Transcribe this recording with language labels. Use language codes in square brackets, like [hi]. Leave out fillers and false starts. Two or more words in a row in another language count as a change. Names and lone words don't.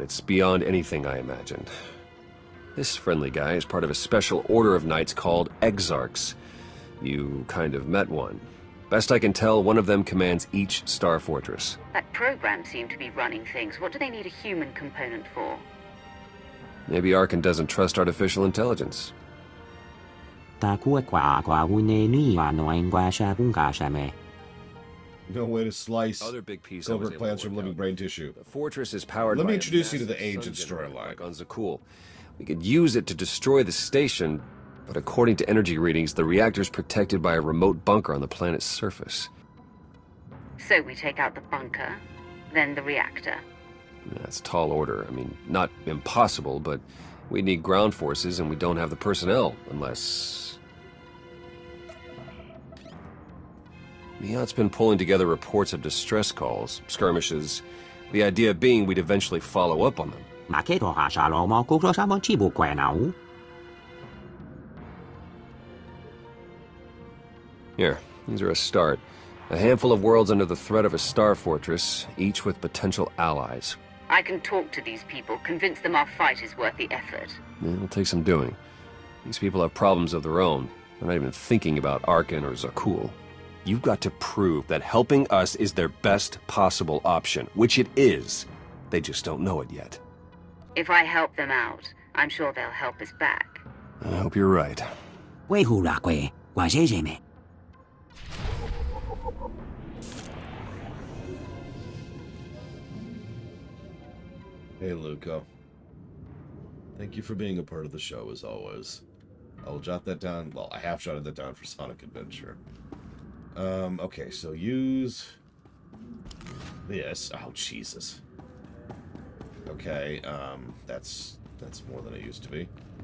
[en] It's beyond anything I imagined. This friendly guy is part of a special order of knights called Exarchs. You kind of met one. Best I can tell, one of them commands each Star Fortress. That program seemed to be running things. What do they need a human component for? Maybe Arkan doesn't trust artificial intelligence. Ta kuat kwa une nui noin kwa sha kun ka sha me. No way to slice Other big piece I was covert able to plants from work living out. brain tissue. The fortress is powered Let by me a introduce you to the massive agent sun generator storyline. like on Zakul. We could use it to destroy the station, but according to energy readings, the reactor's protected by a remote bunker on the planet's surface. So we take out the bunker, then the reactor. That's tall order. I mean, not impossible, but we need ground forces and we don't have the personnel, unless... Miat's been pulling together reports of distress calls, skirmishes, the idea being we'd eventually follow up on them. Ma ke to ha sha lo mo ku so sa mo chi bu kwa na u. Here, these are a start. A handful of worlds under the threat of a star fortress, each with potential allies. I can talk to these people, convince them our fight is worth the effort. It'll take some doing. These people have problems of their own. They're not even thinking about Arkan or Zakul. You've got to prove that helping us is their best possible option, which it is. They just don't know it yet. If I help them out, I'm sure they'll help us back. I hope you're right. Wei hu la kwe, kwa je me. Hey, Luco. Thank you for being a part of the show, as always. I will jot that down. Well, I have jotted that down for Sonic Adventure. Okay, so use this. Oh, Jesus. Okay, that's more than it used to be.